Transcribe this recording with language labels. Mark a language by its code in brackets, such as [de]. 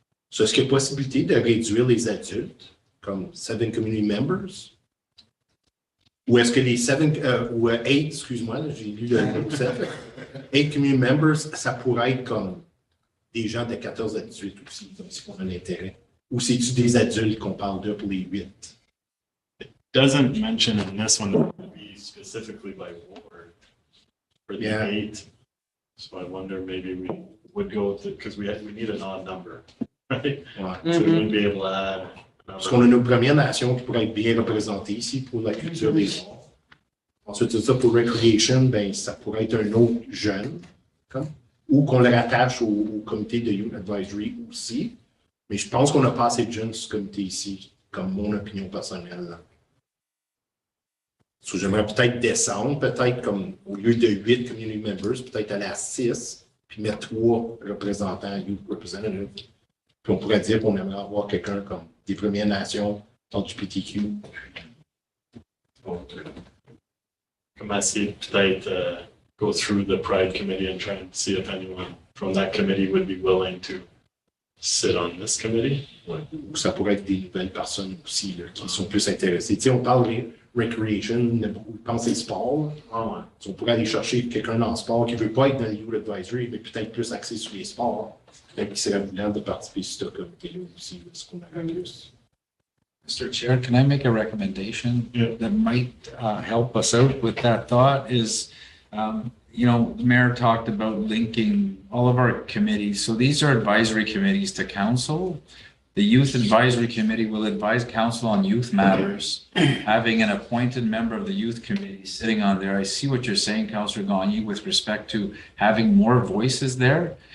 [fr] So, est-ce qu'il y a possibilité de réduire les adultes, comme 7 [en] community members? [fr] Ou est-ce que les 8, excuse-moi, j'ai lu le groupe 7, 8 [en] community members, [fr] ça pourrait être comme des gens de 14 à 18 aussi, comme si on a un intérêt. Ou c'est-tu des adultes qu'on parle de pour les 8? [en] It doesn't mention in this one that it would be specifically by ward for the 8. So I wonder maybe we would go with it because we need an odd number, right? [fr] Ouais. [en] So we wouldn't be able to add. [fr] Parce qu'on a nos Premières Nations qui pourraient être bien représentées ici pour la culture des arts. Ensuite de ça, pour Recreation, ben, ça pourrait être un autre jeune, comme, ou qu'on le rattache au comité de Youth Advisory aussi. Mais je pense qu'on n'a pas assez de jeunes sur ce comité ici, comme mon opinion personnelle. So, j'aimerais peut-être descendre, peut-être comme au lieu de 8 community members, peut-être aller à 6, puis mettre 3 représentants, [en] Youth Representatives. [fr] Puis on pourrait dire qu'on aimerait avoir quelqu'un comme des Premières Nations, LGBTQ. Comme essayer peut-être [en] go through the Pride Committee and try and see if anyone from that committee would be willing to sit on this committee. [fr] Ouais. Ou ça pourrait être des nouvelles personnes aussi là, qui sont plus intéressées. Tu sais, on parle de recreation, on a beaucoup pensé sport. On pourrait aller chercher quelqu'un dans le sport qui ne veut pas être dans le Youth Advisory, mais peut-être plus axé sur les sports. Peut-être qu'il serait voulant de participer sur ce comité-là aussi, ce qu'on a plus. [en] Mr. Chair, can I make a recommendation that might help us out with that thought is, the mayor talked about linking all of our committees. So these are advisory committees to council. The Youth Advisory Committee will advise council on youth matters, having an appointed member of the youth committee sitting on there. I see what you're saying, Councillor Gagné, with respect to having more voices there.